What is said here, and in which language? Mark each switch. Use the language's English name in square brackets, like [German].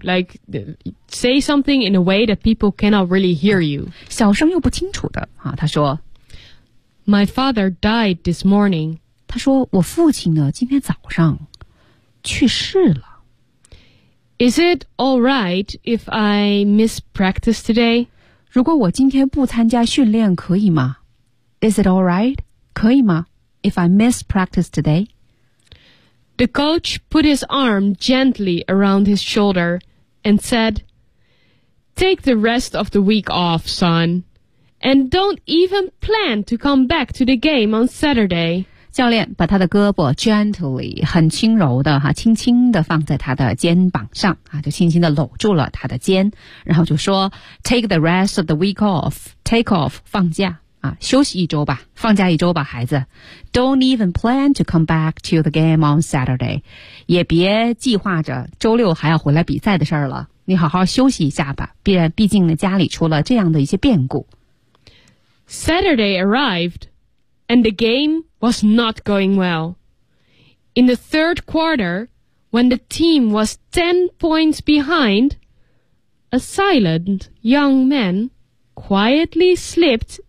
[English] Like say something in a way that people cannot really hear you. [Chinese] 小声又不清楚的、啊、他说 [English] My father died this morning. [Chinese] 他说我父亲呢今天早上去世了。 [English] Is it all right if I miss practice today? [Chinese] 如果我今天不参加训练可以吗？ [English] Is it all right? [Chinese] 可以吗? [English] If I miss practice today? The coach put his arm gently around his shoulder and said, Take the rest of the week off, son. And don't even plan to come back to the game on Saturday. [Chinese] 教练把他的胳膊 gently, 很轻柔的哈，轻轻的放在他的肩膀上啊，就轻轻的搂住了他的肩，然后就说 [English] Take the rest of the week off. [Chinese] Take off, 放假。休息一周吧，放假一周吧，孩子。 [English] Don't even plan to come back to the game on Saturday. [Chinese] 也别计划着周六还要回来比赛的事儿了。你好好休息一下吧，毕竟呢，家里出了这样的一些变故。 [English] Saturday arrived, and the game was not going well. In the third quarter, when the team was 10 points behind, a silent young man quietly slipped.